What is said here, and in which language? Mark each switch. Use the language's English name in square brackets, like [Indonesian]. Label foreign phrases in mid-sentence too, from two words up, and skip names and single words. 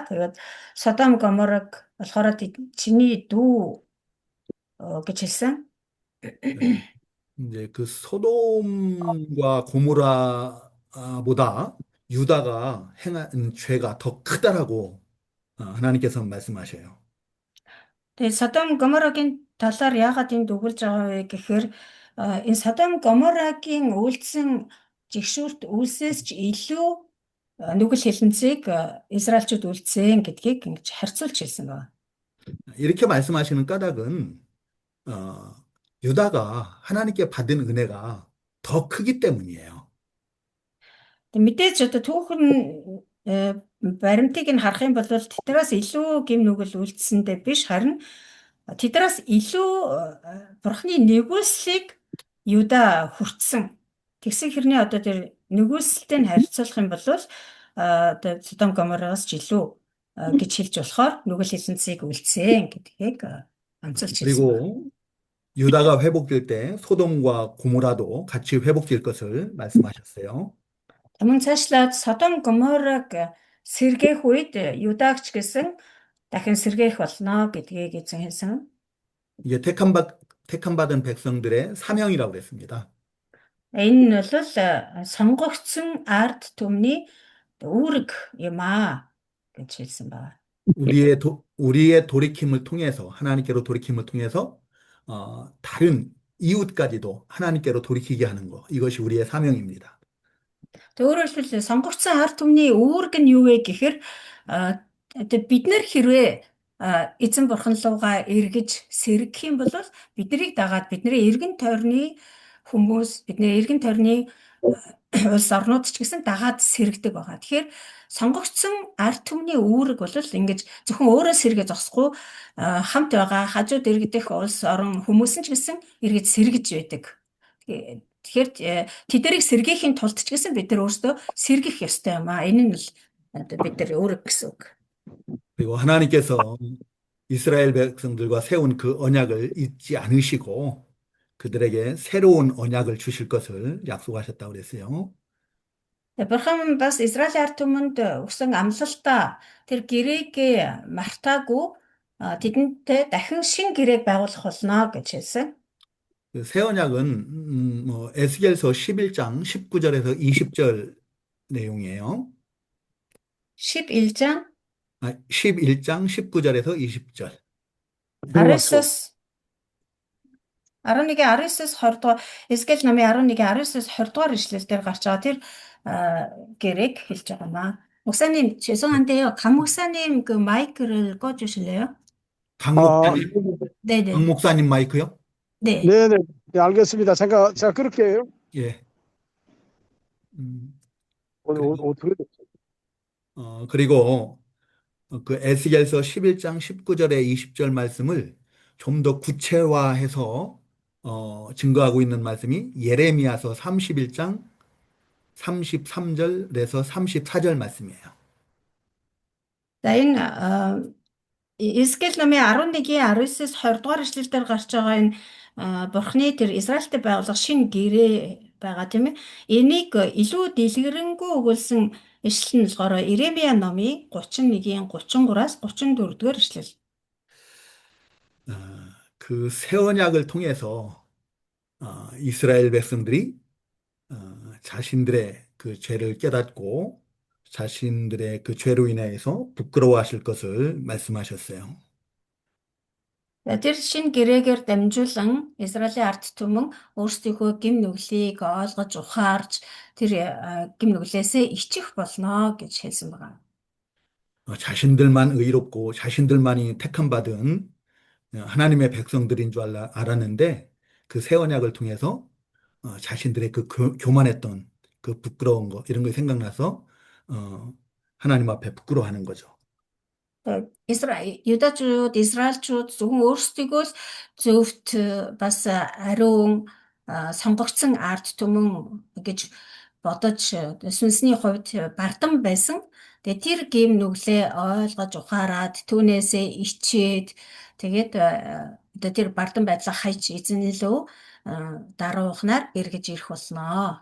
[Mongolian] Тэгээд Содом Гомораг болохоор чиний дүү гэж хэлсэн. [Korean] 이제 그 소돔과 고모라보다 유다가 행한 죄가 더 크다라고 하나님께서 말씀하셔요. [Mongolian] Тэгээд Содом Гоморагийн талаар яагаад энд өгүүлж байгаа вэ гэхээр энэ Содом Гоморагийн үйлдсэн жигшүүрт үйлсээс ч илүү нүгэл хэлэнцгийг Израильчууд үйлдсэн гэдгийг ингэж харьцуулж хэлсэн байна. [Korean] 이렇게 말씀하시는 까닭은 유다가 하나님께 받은 은혜가 더 크기 때문이에요. [Mongolian] Мэдээж одоо түүхэн баримтыг нь харах юм бол тэднээс илүү гим нүгэл үлдсэндээ биш, харин тэднээс илүү бурхны нэгүслийг Юда хүртсэн. Тэгсэн хэрнээ одоо тэр нэгүсэлтэй нь харьцуулах юм бол одоо Содом Гоморроос ч илүү гэж хэлж болохоор нүгэл хэлэнцгийг үлдсэн гэдгийг онцолж хэлсэн байна. [Korean] 그리고 유다가 회복될 때 소돔과 고모라도 같이 회복될 것을 말씀하셨어요. [Mongolian] Мөн цаашлаад Содом Гоморрог сэргээх үед Юдагч гэсэн дахин сэргээх болно гэдгийг эзэн хэлсэн. [Korean] 이게 택함 받은 백성들의 사명이라고 그랬습니다. [Mongolian] Энэ нь бол сонгогдсон ард түмний үүрэг юм гэж хэлсэн байна. [Korean] 우리의 돌이킴을 통해서 하나님께로 돌이킴을 통해서 다른 이웃까지도 하나님께로 돌이키게 하는 거 이것이 우리의 사명입니다. [Mongolian] Өөрөөр хэлбэл сонгогдсон ард түмний үүрэг нь юу вэ гэхээр одоо бид нар хэрвээ эзэн бурхан руугаа эргэж сэргэх юм бол биднийг дагаад бидний эргэн тойрны хүмүүс, бидний эргэн тойрны улс орнууд ч гэсэн дагаад сэргдэг байгаа. Тэгэхээр сонгогдсон ард түмний үүрэг бол ингэж зөвхөн өөрөө сэргээ зогсохгүй хамт байгаа хажууд иргэдэх улс орон хүмүүс нь ч гэсэн эргэж сэргэж байдаг. Тэгэхээр тэднийг сэргээхийн тулд ч гэсэн бид нар өөрсдөө сэргэх ёстой юм аа. Энэ нь л бид нар үүрэг гэсэн үг. [Korean] 그리고 하나님께서 이스라엘 백성들과 세운 그 언약을 잊지 않으시고 그들에게 새로운 언약을 주실 것을 약속하셨다고 그랬어요. [Mongolian] Бурхан бас Израиль ард түмэнд өгсөн амлалтаа тэр гэрээг мартаагүй тэдэнтэй дахин шин гэрээг байгуулах болно гэж хэлсэн. [Korean] 새 언약은 에스겔서 11장 19절에서 20절 내용이에요. 11장 11장 19절에서 20절. [Mongolian] 19-с 20 дугаар Эсгэл намын 11-19-с 20 дугаар ишлэл дээр гарч байгаа тэр гэрээг хэлж байгаа маа. [Korean] 목사님 죄송한데요. 강 목사님 그 마이크를 꺼주실래요? 강 목사님, 네네. 강 목사님 마이크요? 네. 네네. 네, 알겠습니다. 제가 그렇게 해요. 예. 오늘 어떻게 됐죠? 그리고 그 에스겔서 11장 19절에 20절 말씀을 좀 더 구체화해서 증거하고 있는 말씀이 예레미야서 31장 33절에서 34절 말씀이에요. [Mongolian] За энэ Эсгэл намын 11-19-с 20 дугаар ишлэлээр гарч байгаа энэ Бурхны тэр Израильтэй байгуулах шинэ гэрээ байгаа тийм ээ. Энийг илүү дэлгэрэнгүй өгүүлсэн ишлэл нь болохоор Иремья номын 31-ийн 33-аас 34 дугаар ишлэл. [Korean] 그 새 언약을 통해서 이스라엘 백성들이 자신들의 그 죄를 깨닫고 자신들의 그 죄로 인해서 부끄러워하실 것을 말씀하셨어요. [Mongolian] Тэр шинэ гэрээгээр дамжуулан Израилийн ард түмэн өөрсдийнхөө гим нүглийг ойлгож ухаарч тэр гим нүглээсээ ичих болно гэж хэлсэн байна. [Korean] 자신들만 의롭고 자신들만이 택함받은 하나님의 백성들인 줄 알았는데 그 새 언약을 통해서 자신들의 그 교만했던 그 부끄러운 거 이런 거 생각나서 하나님 앞에 부끄러워하는 거죠. [Mongolian] Юдачууд, Израильчууд зөвхөн өөрсдийгөө л зөвхт бас ариун сонгогдсон ард түмэн гэж бодож сүнсний хувьд бардам байсан. Тэгээ тэр гим нүглээ ойлгож ухаарад түүнээсээ ичээд тэгээд одоо тэр бардам байдлаа хайж эзэнлөө даруухнаар эргэж ирэх болно.